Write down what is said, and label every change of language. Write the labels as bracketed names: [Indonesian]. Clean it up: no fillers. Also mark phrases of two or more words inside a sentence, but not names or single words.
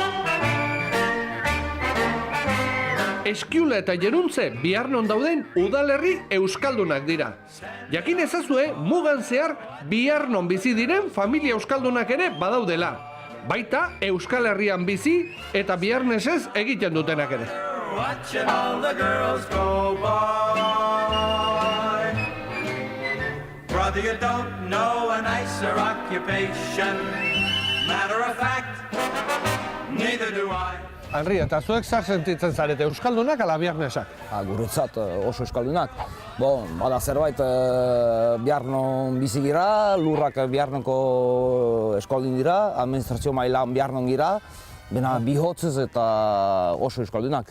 [Basque] Eskiula eta Jeruntze Biarnon dauden udalerri euskaldunak dira. Jakin ezazue, mugan zehar Biarnon bizi diren familia euskaldunak ere badaudela. Baita Euskal Herrian bizi eta biarnesez egiten dutenak ere. [English] Watching all the girls go by. Brother, you don't know a nicer occupation. Matter of fact, neither do I. [Basque] Henri, eta zuek zer sentitzen zarete, euskaldunak ala biarnesak? Guretzat oso euskaldunak. Bada zerbait Biarnon bizi gira, lurrak Biarnonko eskaldun dira, administrazio mailan Biarnon gira, bena bihotzez eta oso euskaldunak.